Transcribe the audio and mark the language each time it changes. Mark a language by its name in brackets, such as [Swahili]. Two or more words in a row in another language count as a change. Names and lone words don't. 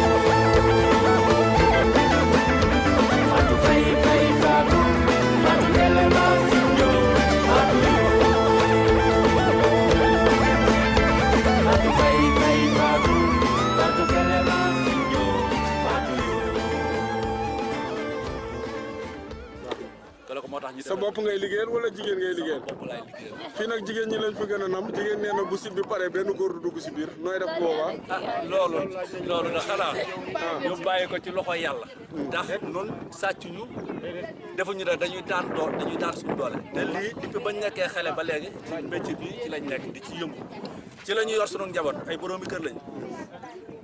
[Wolof] Fatu fei fatu, fatu kelema sinjo, fatu yo. sa bopp ngay liggéeyal wala jigéen ngay liggéeyal fii nag jigéen ñi lañ fi gën a nam jigéen nee na bu site bi pare benn góor du dugg si biir nooy def boobaa loolu da xanaa ñu bàyyi ko ci loxo yàlla ndax nun sàcc ñu defuñu ne dañuy daan suñu doole te lii depuis bañ nekkee xale ba léegi ci métier bi ci lañ nekk di ci yëngu ci la ñuy yor sunu njaboot ay boroomi kër lañ